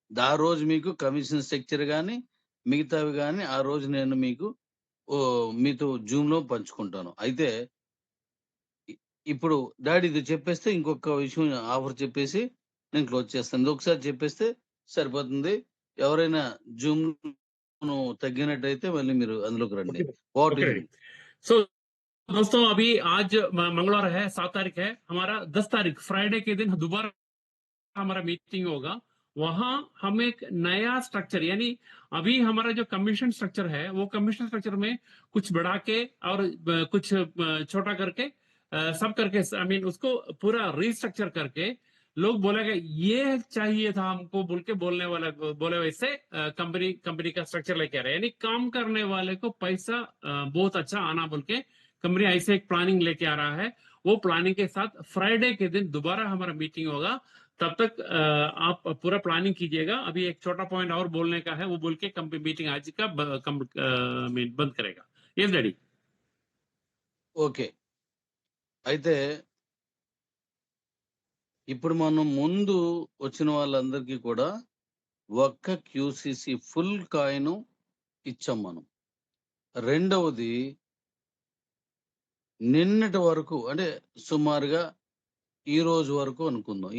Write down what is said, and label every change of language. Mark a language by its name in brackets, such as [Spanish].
[Telugu] ఆ రోజు మీకు కమిషన్ స్ట్రక్చర్ కానీ మిగతావి కానీ ఆ రోజు నేను మీకు మీతో జూమ్ లో పంచుకుంటాను. అయితే ఇప్పుడు డాడీ ఇది చెప్పేస్తే ఇంకొక విషయం ఆఫర్ చెప్పేసి నేను క్లోజ్ చేస్తాను. ఇది ఒకసారి చెప్పేస్తే సరిపోతుంది. ఎవరైనా జూమ్ తగ్గినట్టయితే మళ్ళీ మీరు అందులోకి రండి. [Hindi] సో दोस्तों अभी आज मंगलवार है, 7 तारीख है, हमारा 10 तारीख फ्राइडे के दिन दोबारा हमारा मीटिंग होगा। वहां हम एक नया स्ट्रक्चर, यानी अभी हमारा जो कमीशन स्ट्रक्चर है वो कमीशन स्ट्रक्चर में कुछ बढ़ा के और कुछ छोटा करके सब करके आई मीन उसको पूरा रिस्ट्रक्चर करके लोग बोलेगा ये चाहिए था हमको बोल के बोलने वाला बोले, वैसे कंपनी का स्ट्रक्चर लेके आ रहे हैं। यानी काम करने वाले को पैसा बहुत अच्छा आना बोल के कंपनी ऐसे एक प्लानिंग लेके आ रहा है। वो प्लानिंग के साथ फ्राइडे के दिन दोबारा हमारा मीटिंग होगा। तब तक आप पूरा प्लानिंग कीजिएगा। अभी एक छोटा पॉइंट और बोलने का है, वो बोल के कंपनी मीटिंग आज का बंद करेगा। [English] Yes daddy. [Telugu] ఓకే. అయితే ఇప్పుడు మనం ముందు వచ్చిన వాళ్ళందరికీ కూడా ఒక్క క్యూసిసి ఫుల్ కాయిన్ ఇచ్చాం మనం. రెండవది నిన్నటి వరకు అంటే సుమారుగా ఈ రోజు వరకు అనుకుందాం.